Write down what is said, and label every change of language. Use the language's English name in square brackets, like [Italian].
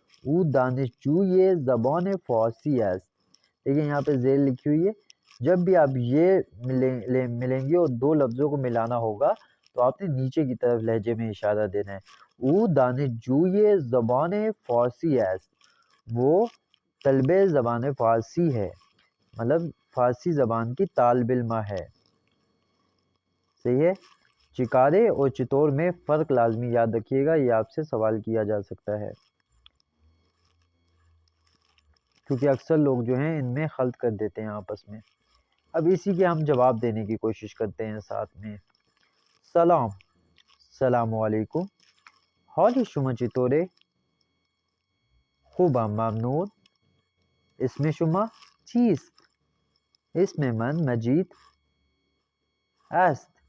[Persian] او دانشجوی زبان فارسی است. [Urdu] دیکھیں یہاں پہ ذیل لکھی ہوئی ہے، جب بھی آپ یہ ملیں گے اور دو لفظوں کو ملانا ہوگا تو آپ نے نیچے کی طرف لہجے میں اشارہ دینا ہے. [Persian] او دانشجوی زبان فارسی است، [Urdu] وہ طلب زبان فارسی ہے، مطلب فارسی زبان کی طالب علمہ ہے. صحیح ہے. چکارے اور چطور میں فرق لازمی یاد رکھیے گا، یہ آپ سے سوال کیا جا سکتا ہے، کیونکہ اکثر لوگ جو ہیں ان میں خلط کر دیتے ہیں آپس میں. اب اسی کے ہم جواب دینے کی کوشش کرتے ہیں ساتھ میں. [Persian] سلام، السلام علیکم. حال شما چطوره؟ خوبم ممنون. اسم شما چیست؟ اسم من مجید است.